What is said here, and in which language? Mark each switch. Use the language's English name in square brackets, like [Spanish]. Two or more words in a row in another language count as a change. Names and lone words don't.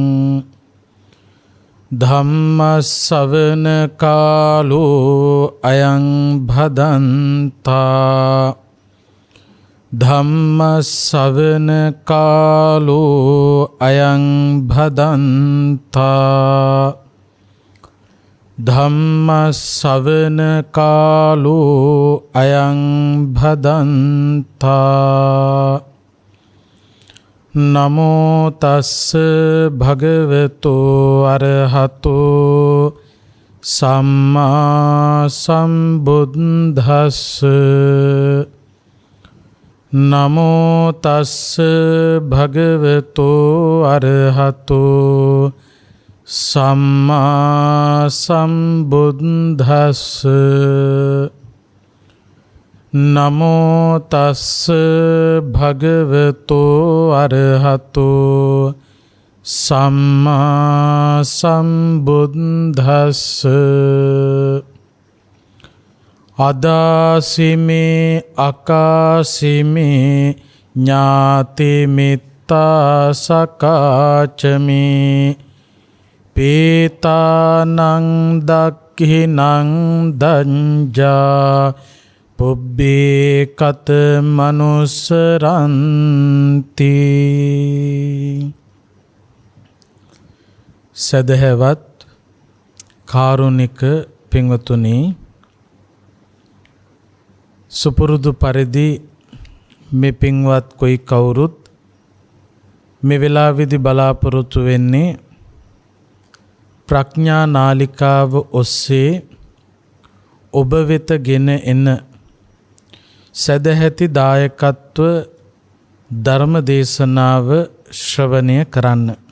[Pali] धम्मश्रवण कालो अयं भदन्ता धम्मश्रवण कालो अयं भदन्ता धम्मश्रवण कालो अयं भदन्ता नमो तस्स भगवतो अरहतो सम्मा सम्बुद्धस्स नमो तस्स भगवतो अरहतो सम्मा सम्बुद्धस्स नमो तस्स भगवतो अरहतो सम्मा सम्बुद्धस्स अदासिमे अकासिमे ज्ञातिमित्ता सकाचमे पीतानं दक्षिणं दञ्जा पुब्बे कत मनुसरन्ति [Sinhala] සදහවත් කාරුණික පින්වතුනි සුපුරුදු පරිදි මේ පින්වත් කොයි කවුරුත් මේ වෙලාවේදී බලාපොරොත්තු වෙන්නේ ප්‍රඥා නාලිකාව ඔස්සේ ඔබ වෙත ගෙන එන සදැහැති දායකත්ව ධර්ම දේශනාව ශ්‍රවණය කරන්න.